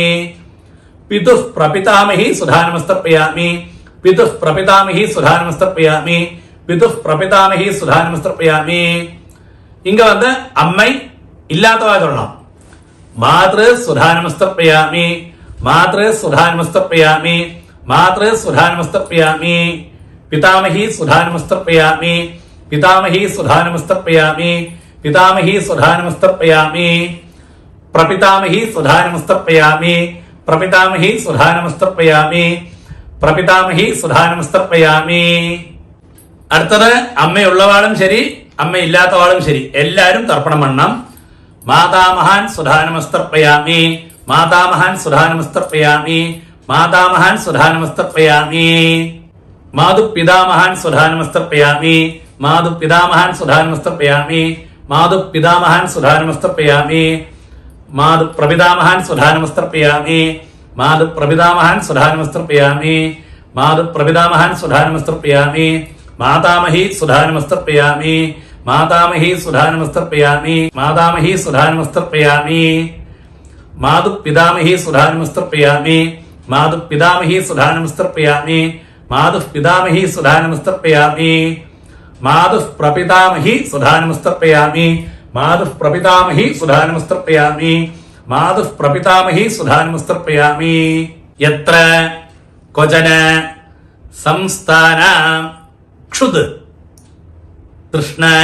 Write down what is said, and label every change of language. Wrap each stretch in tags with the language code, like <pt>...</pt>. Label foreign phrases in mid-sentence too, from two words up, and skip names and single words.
<sa>पितु प्रपितामहि स्वधानमस्तर्पयामि, पितु प्रपितामहि स्वधानमस्तर्पयामि, पितु प्रपितामहि स्वधानमस्तर्पयामि, പിതു പ്രപിതാമഹി സ്വധാനമസ്തർപ്പയാമി.</sa> <ml>ഇങ്ങ വന്ന് അമ്മൈ ഇല്ലാത്തവ ചൊല്ലണം.</ml> <sa>मातृ स्वधानमस्तर्पयामि, मातृ स्वधानमस्तर्पयामि, मातृ सुधानमस्तर्पयामि पितामही सुधानमस्तर्पयामि पितामही सुधानमस्तर्पयामि पितामही सुधानमस्तर्पयामि प्रपितामही सुधानमस्तर्पयामि प्रपितामही सुधानमस्तर्पयामि प्रपितामही सुधानमस्तर्पयामि</sa> <ml>അടുത്തത് അമ്മയുള്ളവാളും ശരി അമ്മയില്ലാത്തവാളും ശരി എല്ലാവരും തർപ്പണം വണ്ണം</ml> <sa>मातामहान् सुधानमस्तर्पयामि मातामहान् सुधानमस्तर्पयामि मातामहान् सुधानमस्तर्पयामि मातुपितामहान् सुधानमस्तर्पयामि मातुपितामहान् സുധാനമസ്തർപ്പയാമി മാതുപിതാമഹാൻ सुधानमस्तर्पयामि मातुपितामहान् सुधानमस्तर्पयामि मातुप्रपितामहान् सुधानमस्तर्पयामि मातुप्रपितामहान् सुधानमस्तर्पयामि मातुप्रपितामहान् സുധാനമസ്തർപ്പയാമി മാതുപ്രപിതാമഹാൻ സുധാനമസ്തർപ്പയാമി മാതുപ്രപിതാമഹാൻ സുധാനമസ്തർപ്പയാമി मातामही सुधानमस्तर्पयामि मातामही सुधानमस्तर्पयामि मातामही सुधानमस्तर्पयामि मातुपितामही सुधानमस्तर्पयामि मातुपितामही सुधानमस्तर्पयामि मातुपितामही सुधानमस्तर्पयामि मातुप्रपितामही सुधानमस्तर्पयामि मातुप्रपितामही सुधानमस्तर्पयामि मातुप्रपितामही सुधानमस्तर्पयामि यत्र क्वचन संस्थान क्षुद तृष्ण</sa>